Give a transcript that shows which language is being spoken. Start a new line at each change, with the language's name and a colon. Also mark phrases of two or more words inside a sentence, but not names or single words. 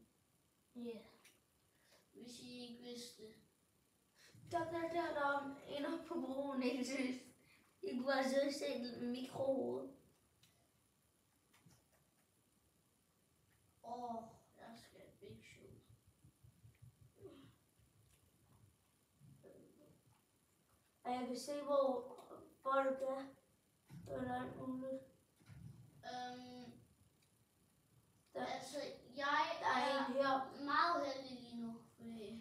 Danish: Ja. Hvis I ikke vidste det. Der er en oppe på broen, ikke synes. I kunne bare sidde og se et mikrohoved. Jeg skal have
English: big shoot.
Danish: Og jeg kan se, hvor folk er. Der er alt muligt. Altså, jeg Der er en her. meget heldig lige nu, fordi